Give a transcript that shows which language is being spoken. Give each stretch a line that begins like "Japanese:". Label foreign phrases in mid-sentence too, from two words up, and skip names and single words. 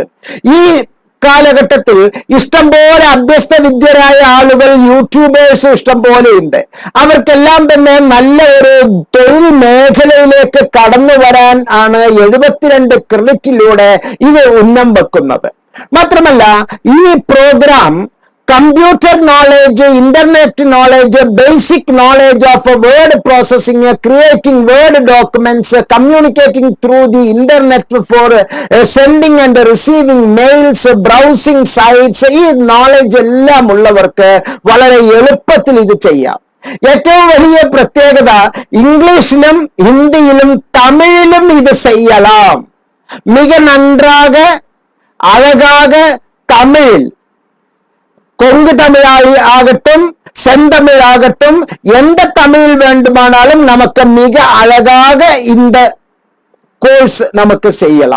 Malayalam: ഈ കാലഘട്ടത്തിൽ ഇഷ്ടംപോലെ അഭ്യസ്ത വിദ്യരായ ആളുകൾ, യൂട്യൂബേഴ്സ് ഇഷ്ടം പോലെ ഉണ്ട്. അവർക്കെല്ലാം തന്നെ നല്ല ഒരു തൊഴിൽ മേഖലയിലേക്ക് കടന്നു വരാൻ ആണ് 72 ക്രെഡിറ്റിലൂടെ ഇത് ഉന്നം വെക്കുന്നത്. മാത്രമല്ല, ഈ പ്രോഗ്രാം
English: computer knowledge, internet knowledge, basic knowledge of word processing, creating word documents, communicating through the internet for sending and receiving mails, browsing sites,
Malayalam: ഈ knowledge എല്ലാം ഉള്ളവർക്ക് വളരെ എളുപ്പത്തിൽ ഇത് ചെയ്യാം. ഏറ്റവും വലിയ പ്രത്യേകത ഇംഗ്ലീഷിലും ഹിന്ദിയിലും തമിഴിലും ഇത് ചെയ്യலாம்.
Tamil: மிக நன்றாக அழகாக தமிழ், கொங்கு தமிழாയി ஆகட்டும் செந்தமிழ் ஆகட்டும் எந்த தமிழ் வேண்டுமானாலும் நமக்கு மிக அழகாக இந்த கோர்ஸ் நமக்கு செய்யலாம்.